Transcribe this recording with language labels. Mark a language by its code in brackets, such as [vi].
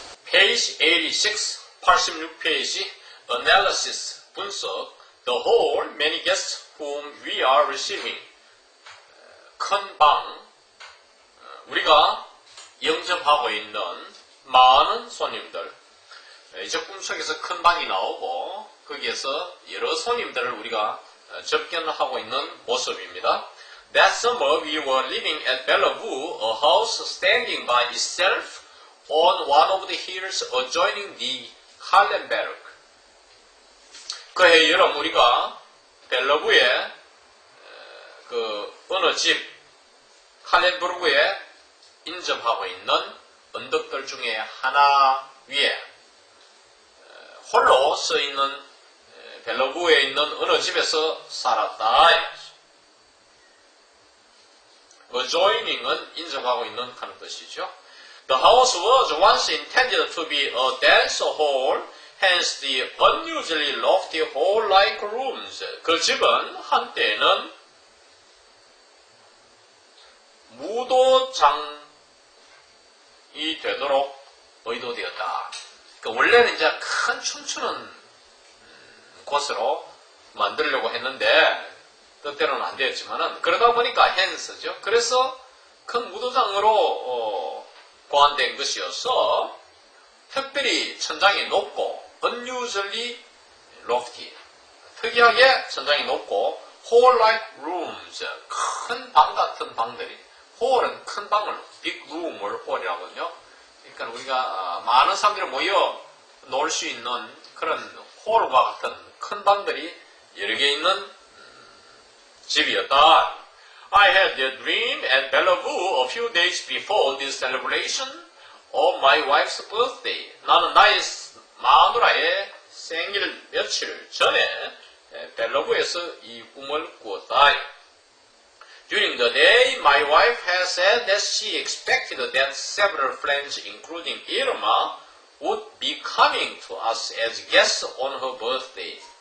[en] Page 86, [ko] 86페이지, [en] Analysis, 분석, The whole, many guests whom we are receiving. [ko] 큰 방, 우리가 영접하고 있는 많은 손님들. 이 작품 속에서 큰 방이 나오고 거기에서 여러 손님들을 우리가 접견하고 있는 모습입니다. [en] That summer we were living at Bellevue, a house standing by itself on one of the hills adjoining the Hallenberg. [ko] 그해 여름 우리가 벨러브에 어느 집 할렌부르크에 인접하고 있는 언덕들 중에 하나 위에 홀로 서 있는 벨러브에 있는 어느 집에서 살았다. adjoining은 인접하고 있는 하는 뜻이죠. [en] The house was once intended to be a dance hall, hence the unusually lofty hall-like rooms. [ko] 그 집은 한때는 무도장이 되도록 의도되었다. 그러니까 원래는 이제 큰 춤추는 곳으로 만들려고 했는데 뜻대로는 안 되었지만은 그러다 보니까 hence죠. 그래서 큰 무도장으로 고안된 것이어서 특별히 천장이 높고 unusually lofty, 특이하게 천장이 높고 hall-like rooms, 큰 방 같은 방들이, hall은 큰 방을 big room을 hall이라거든요. 그러니까 우리가 많은 사람들이 모여 놀 수 있는 그런 홀과 같은 큰 방들이 여러 개 있는 집이었다. [en] I had a dream at Bellevue a few days before this celebration of my wife's birthday. [ko] 나는 나의 마누라의 생일 며칠 전에 벨러브에서 이 꿈을 꾸었다. [en] During the day, my wife has said that she expected that several friends, including Irma, would be coming to us as guests on her birthday.